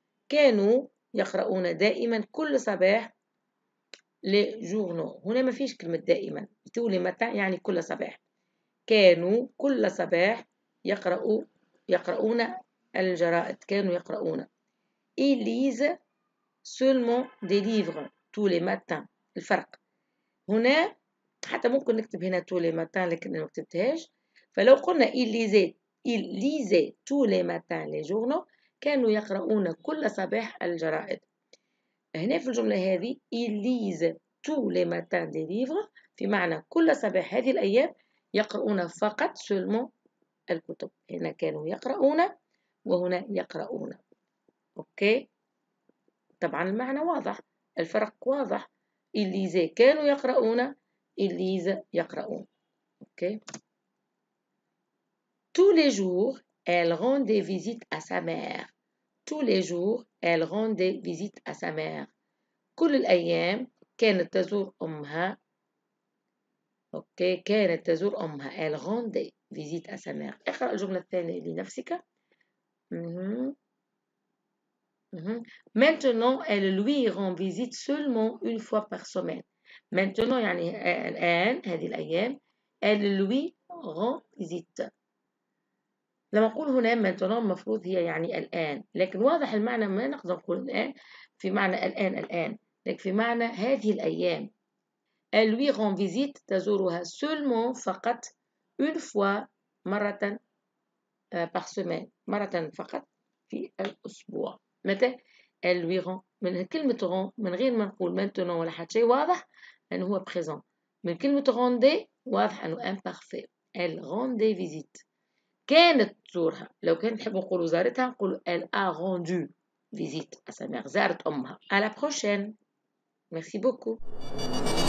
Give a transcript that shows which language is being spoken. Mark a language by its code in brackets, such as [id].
[ar] كانوا يقرؤون دائما كل صباح [fr] les journaux. [ar] هنا ما فيش كلمة دائما. [fr] tous les matins [ar] يعني كل صباح. كانوا كل صباح يقرؤون الجرائد. كانوا يقرؤون. [fr] Ils lisent seulement des livres tous les matins. [ar] الفرق هنا حتى ممكن نكتب هنا [fr] tous les matins [ar] لكن ما كتبتهاش. فلو قلنا [fr] ils lisaient tous les matins les journaux [ar] كانوا يقرؤون كل صباح الجرائد. هنا في الجملة هذه [fr] ils lisent tous les matins des livres [ar] في معنى كل صباح هذه الأيام يقرؤون فقط seulement الكتب. هنا كانوا يقرؤون وهنا يقرؤون. أوكي؟ طبعا المعنى واضح الفرق واضح. [fr] ils lisaient [ar] كانوا يقرؤون [fr] ils lisent [ar] يقرؤون. [fr] أوكي؟ Tous les jours, elle rend des visites à sa mère. Tous les jours, elle rend des visites à sa mère. [ar] كل الأيام كانت تزور أمها. أوكي كانت تزور أمها. [fr] Elle rend des visites à sa mère. [ar] اقرأ الجملة الثانية لنفسك. [fr] Maintenant, elle lui rend visite seulement une fois par semaine. [ar] Maintenant يعني الآن هذه الأيام [fr] elle lui rend visite. [ar] لما نقول هنا maintenant المفروض هي يعني الآن لكن واضح المعنى ما نقدر نقول الآن في معنى الآن لكن في معنى هذه الأيام. [fr] Elle lui rend visite [ar] تزورها [fr] seulement [ar] فقط [fr] une fois مرة par semaine [ar] مرة فقط في الأسبوع. متى؟ [fr] Elle lui rend [ar] من كلمة rend من غير ما نقول maintenant ولا حتى شيء واضح أنه هو présent. من كلمة rendre واضح أنه imparfait. [fr] Elle rend des visites. [ar] كانت تزورها لو كان نحب نقولوا زارتها نقولوا [fr] elle a rendu visite à sa mère [ar] زارت أمها. [fr] À la prochaine. Merci beaucoup.